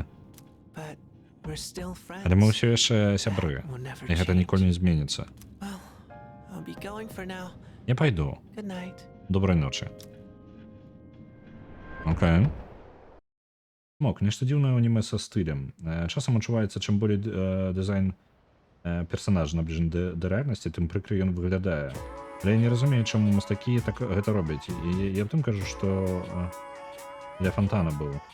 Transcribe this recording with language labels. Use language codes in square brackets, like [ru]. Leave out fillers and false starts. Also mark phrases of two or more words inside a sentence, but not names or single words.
[en] But we're still friends. [be] Але мы ўсё яшчэ сябры. [en] We'll never [be] І гэта [en] change. [be] ніколі не зменіцца. [en] Well, I'll be going for now. [be] Я пайду. [en] Good night. [be] Добрай ночы. Окей. Мок, нешта дзіўнае ў аніме са стылем. Часам адчуваецца, чым болей дызайн персанажа набліжаны да рэальнасці, тым прыкры ён выглядае. Але я не разумею, чаму мастакі так гэта робяць. І я потым кажу, што для фонтана быў.